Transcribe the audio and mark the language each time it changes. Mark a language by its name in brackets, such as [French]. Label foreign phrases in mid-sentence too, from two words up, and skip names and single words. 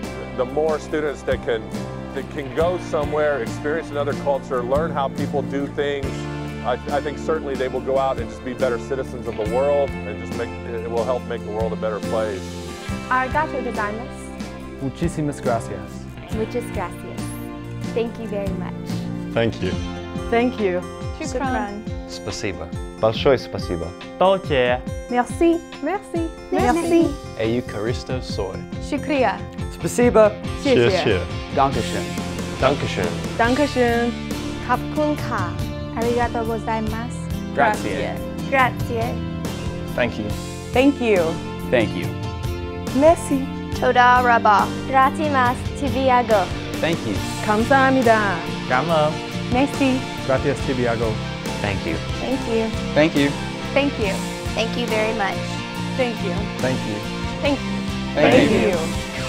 [English] The more students that can go somewhere, experience another culture, learn how people do things, I think certainly they will go out and just be better citizens of the world, and just it will help make the world a better place. [Japanese] ありがとうございます. [Spanish] Muchísimas gracias. Muchas gracias. [English] Thank you very much. Thank you. Thank you. [Arabic] Shukran. [Russian] Спасибо. Большое спасибо. Толче. [French] Merci. Merci. Merci. [Greek] Ευχαριστώ σου. [Hindi] Shukriya. [Russian] Спасибо. [Chinese] 谢谢. [German] Dankeschön. Dankeschön. Dankeschön. [Thai] ขอบคุณค่ะ. [Japanese] ありがとうございます. [Italian] Grazie. Grazie. [English] Thank you. Thank you. Thank you. [French] Merci. [Hebrew] תודה רבה. Gratimas tibiago. [English] Thank you. [Korean] 감사합니다. [Vietnamese] Cảm ơn. [French] Merci. [Spanish] Gracias, Tibiago. [English] Thank you. Thank you. Thank you. Thank you. Thank you very much. Thank you. Thank you. Thank you. Thank you.